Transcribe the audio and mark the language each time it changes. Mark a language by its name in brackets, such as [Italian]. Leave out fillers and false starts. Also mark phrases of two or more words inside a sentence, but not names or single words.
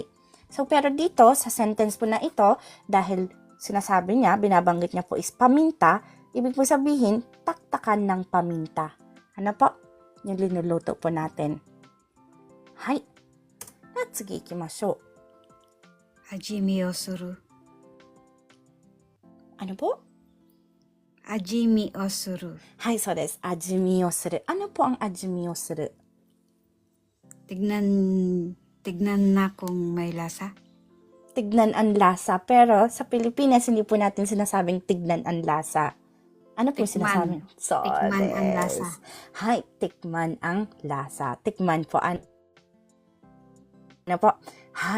[Filipino] So, pero dito, sa sentence po na ito, dahil sinasabi niya, binabanggit niya po is paminta, ibig po sabihin, taktakan ng paminta. Ano po? Yung linuluto po natin. Hai. [Japanese] なつぎいきましょう. 味見をする. [Filipino] Ano po? [Japanese] 味見をする. はい、そうです. 味見をする. [Filipino] Ano po ang [Japanese] 味見をする? [Filipino] Tignan na kung may lasa. Tignan ang lasa. Pero sa Pilipinas, hindi po natin sinasabing tignan ang lasa. Ano po Tikman. sinasabi? So Tikman ang desu. lasa. Hai, tikman ang lasa. Tikman po ano po? Hai.